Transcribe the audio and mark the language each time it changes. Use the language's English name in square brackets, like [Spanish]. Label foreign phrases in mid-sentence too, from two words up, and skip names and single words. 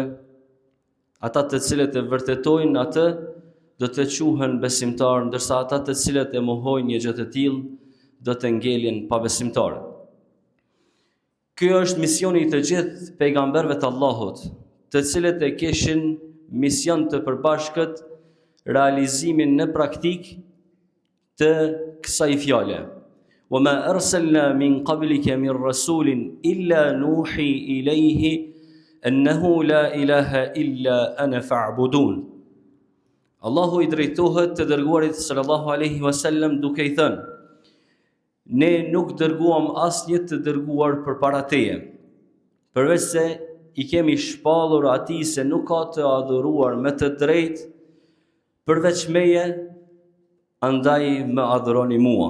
[Albanian] Ata të cilët e vërtetojnë atë do të quhen besimtar, ndërsa ata të cilët e mohojnë një gjë të tillë do të ngelen pa besimtar. Ky është misioni i të gjithë pejgamberëve të Allahut, të cilët e kishin mision të përbashkët realizimin në praktik të kësaj fjale. [Arabic] وَمَا أَرْسَلْنَا مِنْ قَبْلِكَ مِنْ رَسُولٍ إِلَّا نُوحِي إِلَيْهِ أَنَّهُ لَا إِلَهَ إِلَّا أَنَا فَاعْبُدُونِ. [Albanian] Allahu i drejtohet të dërguarit [Arabic] صلى الله عليه وسلم [Albanian] duke i thënë: ne nuk dërguam asnjë të dërguar përpara teje, përveç se i kemi shpallur atij se nuk ka të adhuruar me të drejtë përveç meje, andaj më adhuroni mua.